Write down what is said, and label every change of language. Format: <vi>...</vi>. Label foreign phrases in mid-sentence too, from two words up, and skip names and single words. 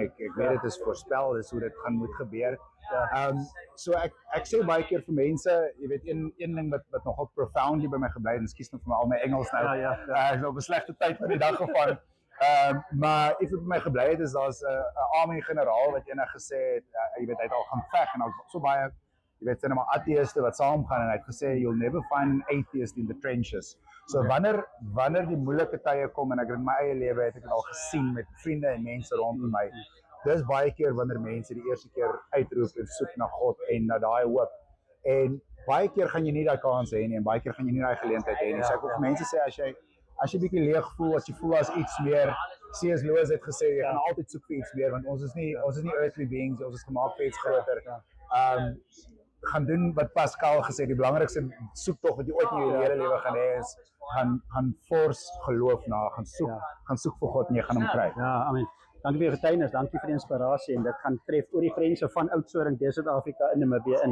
<af>Ek weet dit is voorspel, dis hoe dit moet gebeur. So ek sê baie keer vir mense, jy weet, een ding wat nogal profoundly by my gebly het, en ekskuus nou vir al my Engels nou. Ek het op 'n slegte tyd van die dag gevang. Maar iets wat by my gebly het is daar's 'n army generaal wat eendag gesê het, jy weet, hy het al gaan veg en al so baie, jy weet, sien maar ateïste wat saamgaan, en hy het gesê</af> <en>you'll never find an atheist in the trenches.</en> <af>So wanneer die moeilike tye kom, en ek in my eie lewe het ek dit al gesien met vriende en mense rondom my. Dis baie keer wanneer mense die eerste keer uitroep en soek na God en na daai hoop. En baie keer gaan jy nie daai kans hê nie, en baie keer gaan jy nie daai geleentheid hê nie. So ek wil vir mense sê as jy bietjie leeg voel, as jy voel as iets meer, C.S. Lewis het gesê jy gaan altyd soek vir iets meer, want ons is nie</af> <en>earthly beings,</en> <af>ons is gemaak vir iets groter. Gaan doen wat Pascal gesê, die belangrikste soektog wat jy ooit in jou hele lewe gaan hê is gaan force geloof na, gaan soek vir God en jy gaan hom kry. Ja, amen. Dankie vir jou getuienis, dankie vir die inspirasie, en dit gaan tref oor die grense van Oudtshoorn, deur Suid-Afrika in Namibië in.</af>